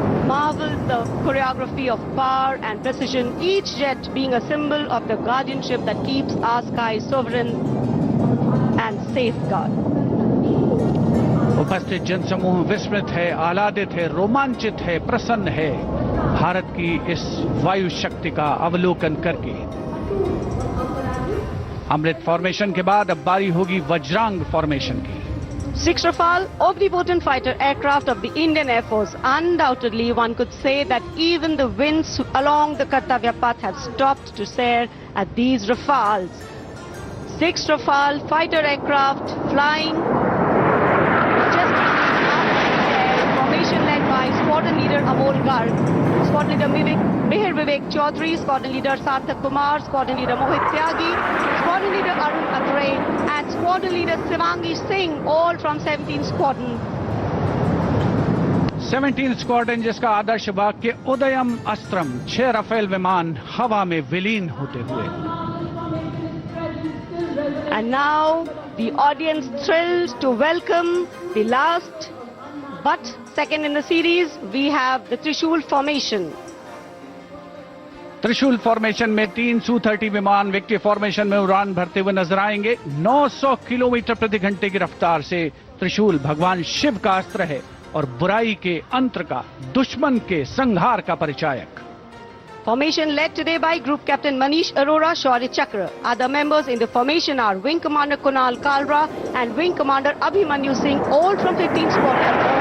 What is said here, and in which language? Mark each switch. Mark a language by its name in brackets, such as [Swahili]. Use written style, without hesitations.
[English] Marvels the choreography of power and precision, each jet being a symbol of the guardianship that keeps our skies sovereign. safeguard. [Hindi] उपस्थित जनसमूह विस्मित है, आह्लादित है, रोमांचित है, प्रसन्न है भारत की इस वायु शक्ति का अवलोकन करके। अमृत फॉर्मेशन के बाद अब बारी होगी वज्रांग फॉर्मेशन की। [English] 6 Rafale omnipotent fighter aircraft of the Indian Air Force. Undoubtedly, one could say that even the winds along the Kartavya path have stopped to stare at these Rafales. 6 Rafale fighter aircraft flying just formation led by squadron leader Amol Garg, squadron leader Mihir Vivek Chaudhary, squadron leader Sarthak Kumar, squadron leader Mohit Tyagi, squadron leader Arun Athare, and squadron leader Shivangi Singh, all from 17 Squadron. [Hindi] 17 squadron जिसका आदर्श वाक्य उदयम अस्त्रम, 6 Rafale विमान हवा में विलीन होते हुए। [English] And now the audience thrilled to welcome the last but second in the series. We have the Trishul formation. [Hindi] त्रिशूल formation में 3 Su-30 विमान विक्ट्री फॉर्मेशन में उड़ान भरते हुए नजर आएंगे। 900 किलोमीटर प्रति घंटे की रफ्तार से त्रिशूल भगवान शिव का अस्त्र है और बुराई के अंत का, दुश्मन के संहार का परिचायक। [English] Formation led today by Group Captain Manish Arora, Shaurya Chakra. Other members in the formation are Wing Commander Kunal Kalra and Wing Commander Abhimanyu Singh, all from 15 Squadron.